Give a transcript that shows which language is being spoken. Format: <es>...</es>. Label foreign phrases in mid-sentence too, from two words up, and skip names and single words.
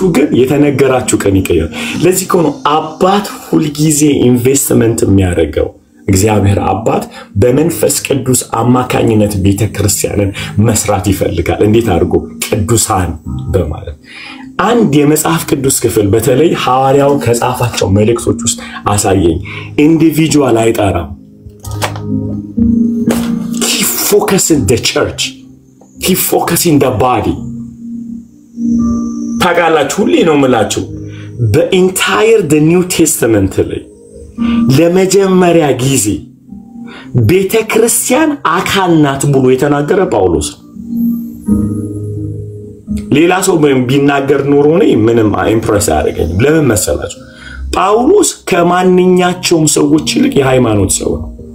<am>ግን የተነገራችሁ ቀን ይቀየራል ለዚህ ነው አባት ሁሉ ጊዜ ኢንቨስትመንት የሚያደርገው እግዚአብሔር አባት በመንፈስ ቅዱስ አማካኝነት ቤተክርስቲያንን መስራት ይፈልጋል እንዴት አድርጎ ቅዱሳን በማለት አንድ የመጽሐፍ ቅዱስ ክፍል በተለይ ሐዋርያው ከጻፋቸው መልእክቶች ውስጥ አሳየኝ ኢንዲቪጁዋል አይጣራም</am> <en>he focus in the church he focus in the body</en> <am>ታቃላችሁ ሁሌ ነው ምላችሁ በኢንታየር</am> <en>the new testament</en> <am>ላይ ለመጀመሪያ ጊዜ ቤተክርስቲያን አካል ናት ብሎ የተናገረ ጳውሎስ ሌላ ሰው ቢናገር ኖሮ ነው ምንም ኢምፕረስ ያደርገኝ ለምን መሰላችሁ ጳውሎስ ከማንኛቸውም ሰዎች ይልቅ የሃይማኖት ሰው ነው</am>